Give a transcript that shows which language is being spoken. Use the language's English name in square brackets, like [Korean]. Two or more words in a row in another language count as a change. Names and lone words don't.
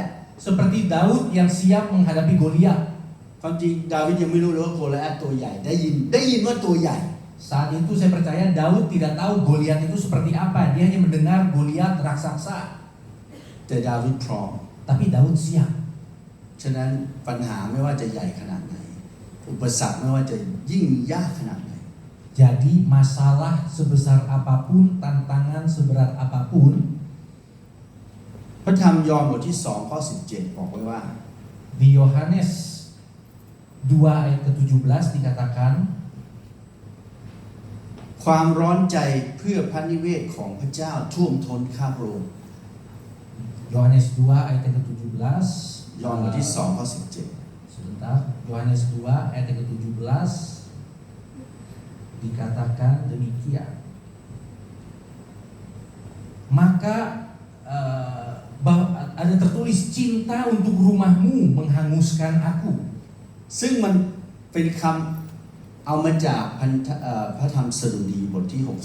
[Indonesian] Seperti Daud yang siap menghadapi Goliat. [Thai] ความจริงดาวิดยังไม่รู้เลยว่าโกลิแอธตัวใหญ่ได้ยินว่าตัวใหญ่ [Indonesian] Saat itu saya percaya Daud tidak tahu Goliat itu seperti apa. Dia hanya mendengar Goliat raksasa. [Thai] แต่ดาวิดพร้อม [Indonesian] Tapi Daud siap. [Thai] ฉะนั้นปัญหาไม่ว่าจะใหญ่ขนาดไหนอุปสรรคไม่ว่าจะยิ่งยากขนาดไหน [Indonesian] Jadi masalah sebesar apapun, tantangan seberat apapun, [Thai] พระธรรมยอห์นบทที่2ข้อ17บอกไว้ว่า [Indonesian] di Yohanes 2 ayat ke-17 dikatakan, [Thai] ความร้อนใจเพื่อพระนิเวศของพระเจ้าท่วมท้นข้าพระองค์ [Indonesian] Yohanes 2 ayat yang ke-17. [Thai] ยอห์นบทที่2ข้อ17 [Indonesian] Sebentar, Yohanes 2 ayat yang ke-17 dikatakan demikian. Maka ada tertulis, cinta untuk rumahmu menghanguskan aku. [Thai] ซึ่งมันเป็นคำเอามาจากพระธรรมสดุดีบทที่